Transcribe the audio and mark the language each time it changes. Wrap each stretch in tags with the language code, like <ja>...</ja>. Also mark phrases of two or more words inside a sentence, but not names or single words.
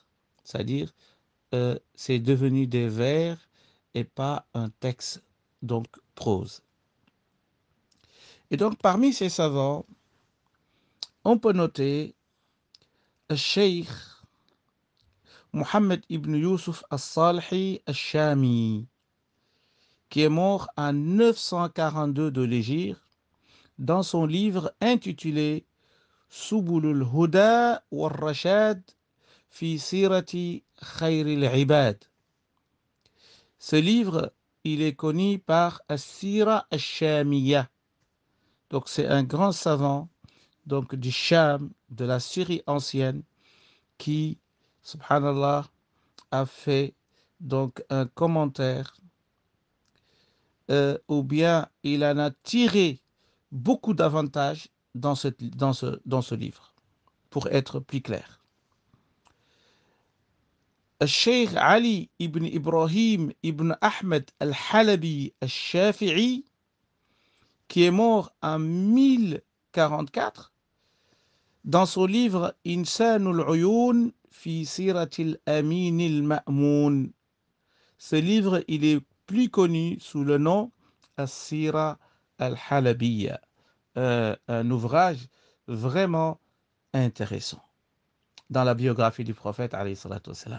<fr>C'est-à-dire, c'est devenu des vers et pas un texte, donc prose. Et donc, parmi ces savants, on peut noter le Cheikh Mohammed ibn Yusuf al-Salihi al-Shami, qui est mort en 942 de l'Hégire, dans son livre intitulé Subulul Huda wal Rashad fi Sirati Khayril Ibad. Ce livre, il est connu par As-Sira al-Shamiyya. Donc, c'est un grand savant donc du Sham, de la Syrie ancienne, qui, subhanallah, a fait donc un commentaire, ou bien il en a tiré beaucoup d'avantages dans ce livre, pour être plus clair. Cheikh Ali ibn Ibrahim ibn Ahmed al-Halabi al-Shafi'i, qui est mort en 1044, dans son livre Insanul Uyun fi Siratil Amin al-Ma'moun. Ce livre, il est plus connu sous le nom As-Sira al-Halabiyya, un ouvrage vraiment intéressant dans la biographie du prophète</fr> <ar>عليه الصلاة والسلام.</ar>